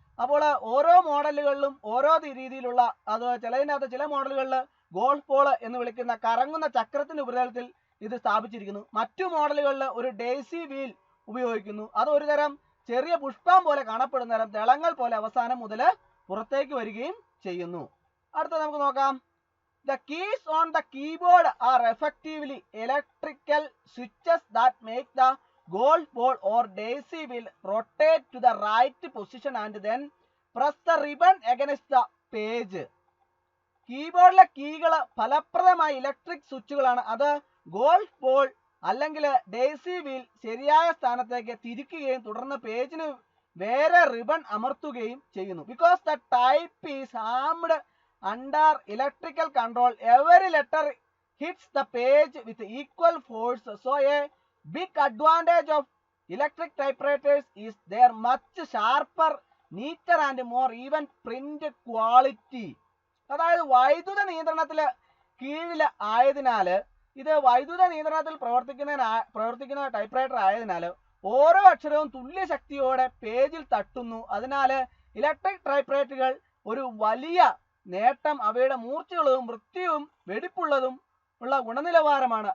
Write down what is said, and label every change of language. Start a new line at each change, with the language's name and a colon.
Malayalam: അപ്പോൾ ഓരോ മോഡലുകളിലും ഓരോ രീതിയിലുള്ള അത് ചിലതിനകത്ത് ചില മോഡലുകളിൽ ഗോൾഫ് ബോൾ എന്ന് വിളിക്കുന്ന കറങ്ങുന്ന ചക്രത്തിന്റെ ഉപരിതലത്തിൽ ഇത് സ്ഥാപിച്ചിരിക്കുന്നു. മറ്റു മോഡലുകളിൽ ഒരു ഡേസി വീൽ ഉപയോഗിക്കുന്നു. അത് ഒരു തരം ചെറിയ പുഷ്പം പോലെ കാണപ്പെടുന്ന തരം ദളങ്ങൾ പോലെ അവസാനം മുതൽ പുറത്തേക്ക് വരികയും ചെയ്യുന്നു. അടുത്ത നമുക്ക് നോക്കാം.
English: The keys on the keyboard are effectively electrical switches that make the golf ball or daisy wheel rotate to the right position and then press the ribbon against the page.
Malayalam: കീബോർഡിലെ കീകൾ ഫലപ്രദമായ ഇലക്ട്രിക് സ്വിച്ചുകളാണ്. അത് golf ball അല്ലെങ്കിൽ daisy wheel ശരിയായ സ്ഥാനത്തേക്ക് തിരിക്കുകയും തുടർന്ന് പേജിന് വേറെ ribbon അമർത്തുകയും ചെയ്യുന്നു.
English: Because the type is hammed under electrical control, every letter hits the page with equal force. So a big advantage of electric typewriters is their much sharper, neater and more even print quality.
Malayalam: അതായത് വൈദ്യുത നിയന്ത്രണത്തില് കീഴിൽ ആയതിനാൽ ഇത് വൈദ്യുത നിയന്ത്രണത്തിൽ പ്രവർത്തിക്കുന്ന typewriter ആയതിനാൽ ഓരോ അക്ഷരവും തുല്യ ശക്തിയോടെ പേജിൽ തട്ടുന്നു. അതിനാൽ ഇലക്ട്രിക് ടൈപ്പ്റൈറ്ററുകൾ ഒരു വലിയ നേട്ടം അവയുടെ മൂർച്ചകളും വൃത്തിയും വെടിപ്പുള്ളതും ഉള്ള ഗുണനിലവാരമാണ്.